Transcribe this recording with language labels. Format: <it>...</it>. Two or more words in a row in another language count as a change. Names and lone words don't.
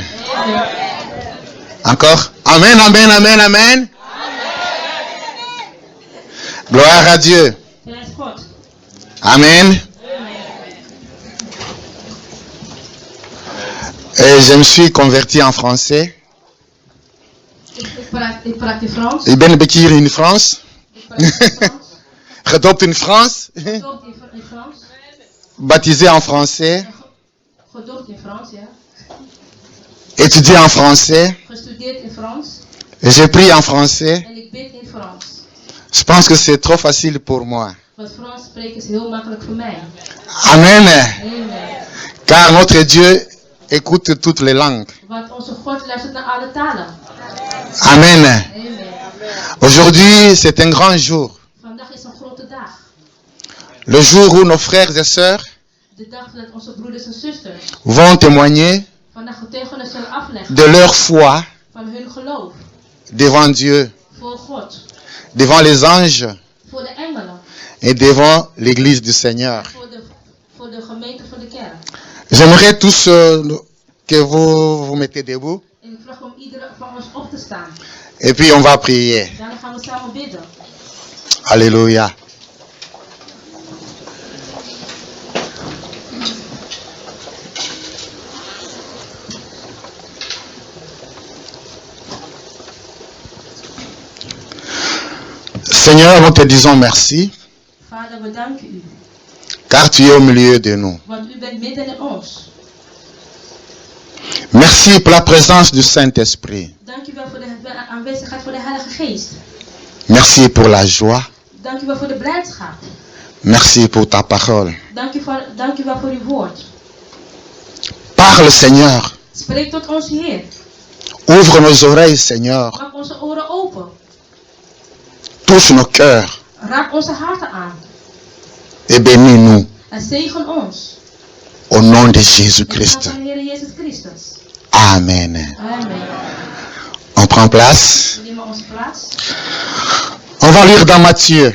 <fr>Encore. Amen, amen, amen, amen. Gloire à Dieu. Amen. Et je me suis converti en français.</fr> <nl>Ik praat in Frans. Ik ben een beetje hier in Frans. Gedoopt in Frans. Gedoopt in Frans.</nl> <fr>Baptisé en français.</fr> <nl>Gedoopt in Frans, ja.</nl> <fr>Étudié en français.</fr> <nl>Gestudeerd in Frans.</nl> <fr>J'ai pris en français.</fr> <nl>En ik bid in Frans.</nl> <fr>Je pense que c'est trop facile pour moi.</fr> <nl>Want Frans spreken is heel makkelijk voor mij. Amen. Amen.</nl> <fr>Car notre Dieu écoute toutes les langues.</fr> <nl>Want onze God luistert naar alle talen. Amen. Amen.</nl> <fr>Aujourd'hui, c'est un grand jour.</fr> <nl>Vandaag is een grote dag.</nl> <fr>Le jour où nos frères et sœurs</fr> <nl>De dag dat onze broeders en zusters</nl> <fr>vont témoigner</fr> <nl>vandaag getuigenis zullen afleggen</nl> <fr>de leur foi</fr> <nl>van hun geloof</nl> <fr>devant Dieu,</fr> <nl>voor God,</nl> <fr>devant les anges</fr> <nl>voor de engelen,</nl> <fr>et devant l'église du Seigneur.</fr> <nl>voor de gemeente van de kerk.</nl> <fr>J'aimerais tous que vous vous mettez debout</fr> <nl>En ik vraag om iedereen van ons op te staan.</nl> <fr>et puis on va prier.</fr> <nl>Daarna gaan we samen bidden.</nl> <fr>Alléluia. Seigneur, nous te disons merci,</fr> <nl>Vader, we danken u,</nl> <fr>car tu es au milieu de nous.</fr> <nl>want u bent midden in ons.</nl> <fr>Merci pour la présence du Saint-Esprit.</fr> <nl>Dank u wel voor de aanwezigheid van de Heilige Geest.</nl> <fr>Merci pour la joie.</fr> <nl>Dank u wel voor de blijdschap.</nl> <fr>Merci pour ta parole.</fr> <nl>Dank u wel voor uw woord.</nl> <fr>Parle, Seigneur.</fr> <nl>Spreek tot ons Heer.</nl> <fr>Ouvre nos oreilles, Seigneur.</fr> <nl>Maak onze oren open.</nl> <fr>Touche nos cœurs</fr> <nl>Raak onze harten aan.</nl> <fr>et bénis-nous</fr> <nl>En zegen ons.</nl> <fr>au nom de</fr> <nl>In de naam</nl> <fr>Jésus-Christ.</fr> <nl>van de Heer Jezus Christus. Amen. Amen.</nl> <fr>On prend place.</fr> <nl>We nemen onze plaats.</nl> <fr>On va lire dans Matthieu.</fr>